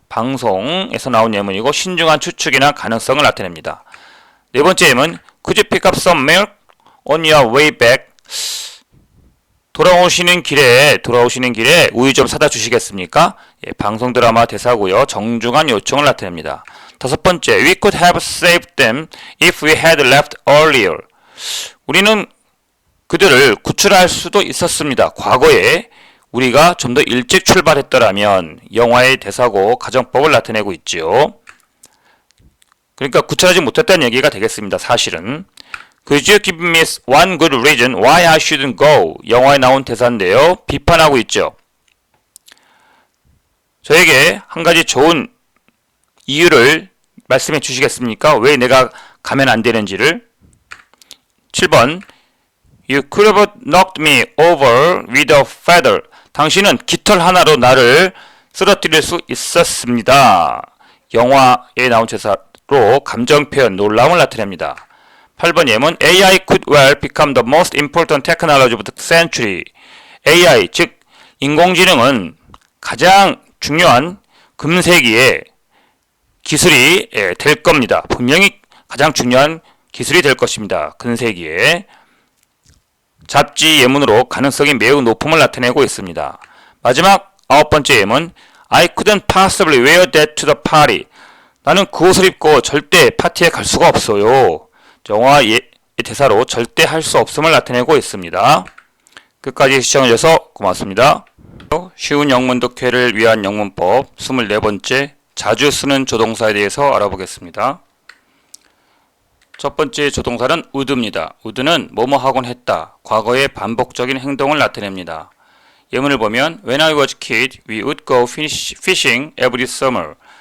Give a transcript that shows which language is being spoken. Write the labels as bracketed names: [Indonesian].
[Korean] 방송에서 나온 예문이고 신중한 추측이나 가능성을 나타냅니다. 네 번째 예문 [English] Could you pick up some milk on your way back? [Korean] 돌아오시는 길에 우유 좀 사다 주시겠습니까? 예, 방송 드라마 대사고요. 정중한 요청을 나타냅니다. 다섯 번째, [English] We could have saved them if we had left earlier. [Korean] 우리는 그들을 구출할 수도 있었습니다. 과거에 우리가 좀 더 일찍 출발했더라면. 영화의 대사고 가정법을 나타내고 있지요. 그러니까 구출하지 못했다는 얘기가 되겠습니다. 사실은. [English] Could you give me one good reason why I shouldn't go? [Korean] 영화에 나온 대사인데요. 비판하고 있죠. 저에게 한 가지 좋은 이유를 말씀해 주시겠습니까? 왜 내가 가면 안 되는지를. [English] 7번 You could have knocked me over with a feather. [Korean] 당신은 깃털 하나로 나를 쓰러뜨릴 수 있었습니다. 영화에 나온 대사로 감정 표현, 놀라움을 나타냅니다. 8번 예문 [English] AI could well become the most important technology of the century. [Korean] AI, 즉 인공지능은 가장 중요한 금세기의 기술이 될 겁니다. 분명히 가장 중요한 기술이 될 것입니다. 근세기에. 잡지 예문으로 가능성이 매우 높음을 나타내고 있습니다. 마지막 아홉 번째 예문 [English] I couldn't possibly wear that to the party. [Korean] 나는 그 옷을 입고 절대 파티에 갈 수가 없어요. 영화의 대사로 절대 할 수 없음을 나타내고 있습니다. 끝까지 시청해주셔서 고맙습니다. 쉬운 영문 독해를 위한 영문법 24번째 자주 쓰는 조동사에 대해서 알아보겠습니다. 첫 번째 조동사는 would입니다. would는 뭐뭐 하곤 했다. 과거의 반복적인 행동을 나타냅니다. 예문을 보면 [English] When I was a kid, we would go fishing every summer.